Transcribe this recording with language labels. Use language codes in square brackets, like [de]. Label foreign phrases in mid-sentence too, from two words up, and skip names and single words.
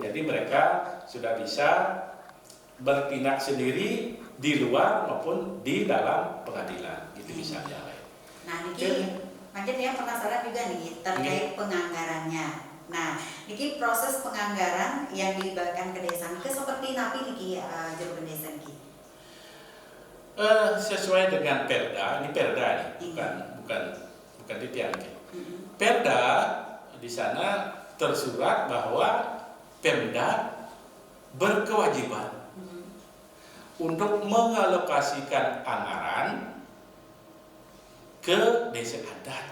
[id] Jadi mereka sudah bisa bertindak sendiri di luar maupun di dalam pengadilan, gitu misalnya. Nah, niki macam yang penasaran juga nih terkait penganggarannya. Nah, niki proses penganggaran yang dilibatkan ke desa ke seperti [ban] napi niki jero bendesa niki. [id] Sesuai dengan Perda, ini Perda nih, bukan titian. Perda di sana tersurat bahwa Pemda berkewajiban untuk mengalokasikan anggaran ke desa adat.